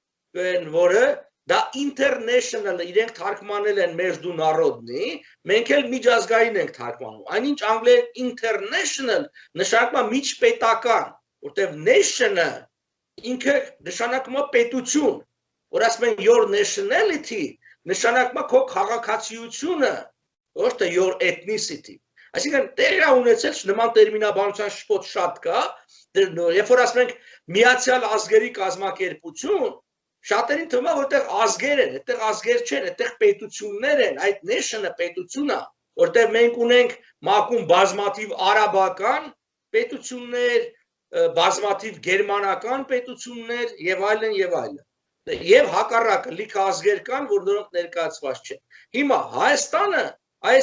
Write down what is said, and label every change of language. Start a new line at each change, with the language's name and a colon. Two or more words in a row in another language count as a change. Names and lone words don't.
Armenian: որը դա international, իրենք թարգմանել են
Russian: между народный,
Armenian: մենք էլ միջազգային ենք թարգմանում։ Այնինչ անգլերեն international նշանակում է միջպետական, որտեղ nation-ը ինքը նշանակում է պետություն, որ ասում են
English: your nationality
Armenian: նշանակում է քո քաղաքացիությունը, ոչ թե
English: your ethnicity։
Armenian: Այսինքն տեղի ունեցել նման տերմինաբանության շփոթ շատ կա, երբ որ ասում ենք միացյալ ազգերի կազմակերպություն, շատերին թվում է, որտեղ ազգեր են, այդտեղ ազգեր չեն, այդտեղ պետություններ են, այդ nation-ը պետություն է, որտեղ մենք ունենք ՄԱԿ-ում բազմաթիվ արաբական պետություններ, բազմաթիվ գերմանական պետություններ եւ այլն եւ այլն։ Եվ հակառակը լիքը ազգեր կան, որ նրանք ներկայացված չեն։ Հիմա Հայաստանը այս